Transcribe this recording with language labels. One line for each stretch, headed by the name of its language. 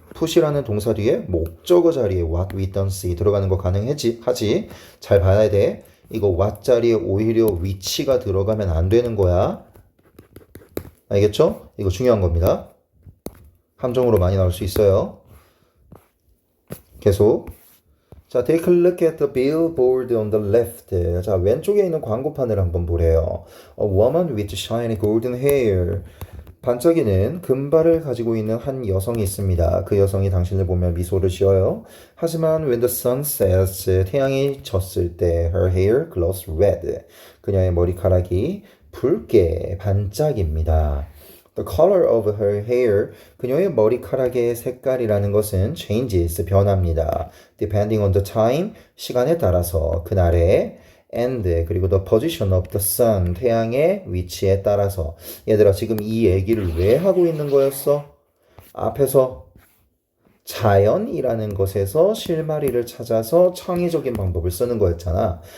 Korean: put이라는 동사 뒤에 목적어 자리에
English: what we don't see
Korean: 들어가는 거 가능하지? 잘 봐야 돼. 이거 what 자리에 오히려 which가 들어가면 안 되는 거야. 알겠죠? 이거 중요한 겁니다. 함정으로 많이 나올 수 있어요. 계속.
English: 자, take a look at the billboard on the left.
Korean: 자, 왼쪽에 있는 광고판을 한번 보래요.
English: A woman with shiny golden hair.
Korean: 반짝이는 금발을 가지고 있는 한 여성이 있습니다. 그 여성이 당신을 보며 미소를 지어요. 하지만
English: when the sun sets,
Korean: 태양이 졌을 때
English: her hair glows red.
Korean: 그녀의 머리카락이 붉게 반짝입니다.
English: The color of her hair,
Korean: 그녀의 머리카락의 색깔이라는 것은
English: changes,
Korean: 변합니다.
English: Depending on the time,
Korean: 시간에 따라서 그날의
English: and
Korean: 그리고
English: the position of the sun,
Korean: 태양의 위치에 따라서. 얘들아, 지금 이 얘기를 왜 하고 있는 거였어? 앞에서 자연이라는 것에서 실마리를 찾아서 창의적인 방법을 쓰는 거였잖아.